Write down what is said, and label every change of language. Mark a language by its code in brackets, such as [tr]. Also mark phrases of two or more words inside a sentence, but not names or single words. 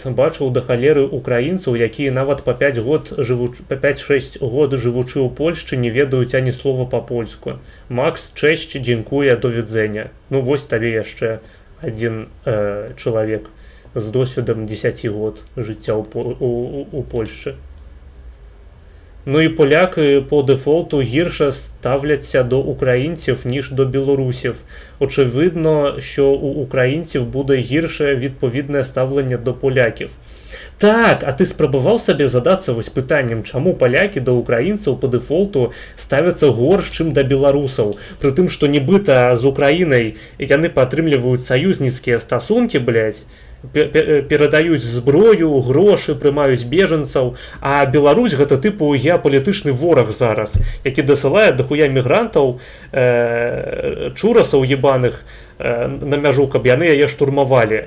[be] Бачыў да халеры украінцаў, якія нават па 5-6 год жывучы ў Польшчы не ведаюць ані слова па-польску. Макс, чэсць, дзякуе, [pl] do widzenia. [be] Ну вось табе яшчэ адзін чалавек з досведам 10 год жыцця ў Польшчы. [uk] Ну і поляки по дефолту гірше ставляться до українців, ніж до білорусів. Очевидно, що у українців буде гірше відповідне ставлення до поляків. Так, а ти спробував собі задатися ось питанням, чому поляки до українців по дефолту ставляться горш, чим до білорусів? При тим, що нібито з Україною [be] яны падтрымліваюць саюзніцкія стасункі, блядь, перадаюць зброю, грошы, прымаюць бежанцаў, а Беларусь гэта тыпу геапалітычны вораг зараз, які дасылае дахуя мігрантаў, чурасаў ебаных на мяжу, каб яны яе штурмавалі.